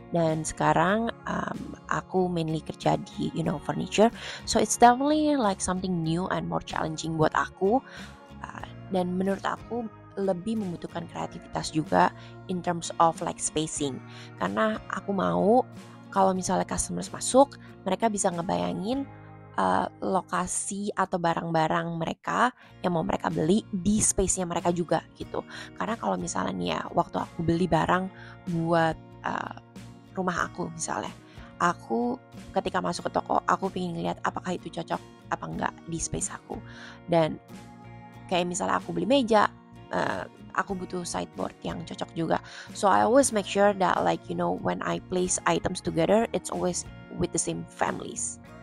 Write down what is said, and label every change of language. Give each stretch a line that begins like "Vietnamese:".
Indonesian: Dan sekarang aku
English: mainly kerja di furniture, so it's definitely like something new and more challenging
Indonesian: buat aku. Dan menurut aku lebih membutuhkan kreativitas juga
English: in terms of like spacing,
Indonesian: karena aku mau kalau misalnya customers masuk, mereka bisa ngebayangin lokasi atau barang-barang mereka yang mau mereka beli di space-nya mereka juga gitu. Karena kalau misalnya nih ya, waktu aku beli barang buat rumah aku misalnya, aku ketika masuk ke toko, aku pengen lihat apakah itu cocok apa enggak di space aku. Dan kayak misalnya aku beli meja, aku butuh sideboard yang cocok juga.
English: So I always make sure that like when I place items together, it's always with the same families.